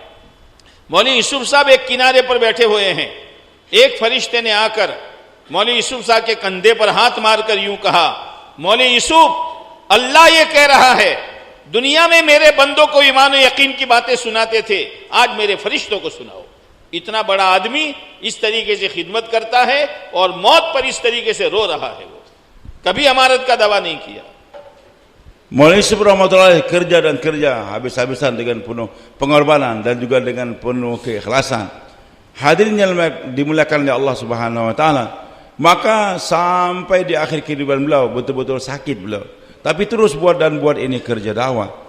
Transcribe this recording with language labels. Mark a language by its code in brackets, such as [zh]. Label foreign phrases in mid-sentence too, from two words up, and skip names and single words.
[hi] मौली यूसुफ साहब एक किनारे पर बैठे हुए हैं। एक फरिश्ते ने आकर मौली यूसुफ साहब के कंधे पर हाथ मारकर यूं कहा, मौली यूसुफ, अल्लाह ये कह रहा है, दुनिया में मेरे बंदों को ईमान और यकीन की बातें सुनाते थे, आज मेरे फरिश्तों को सुनाओ। इतना बड़ा आदमी इस तरीके से खिदमत करता है, और मौत पर इस तरीके से रो रहा है। वो कभी अमानत का दावा नहीं किया। [id] Maulana Yusuf rahmatullahi kerja dan kerja habis-habisan dengan penuh pengorbanan dan juga dengan penuh keikhlasan. Hadirin yang dimuliakan oleh Allah [ar] سبحانه وتعالى, [id] maka sampai di akhir kehidupan beliau betul-betul sakit beliau, tapi terus buat ini kerja dakwah.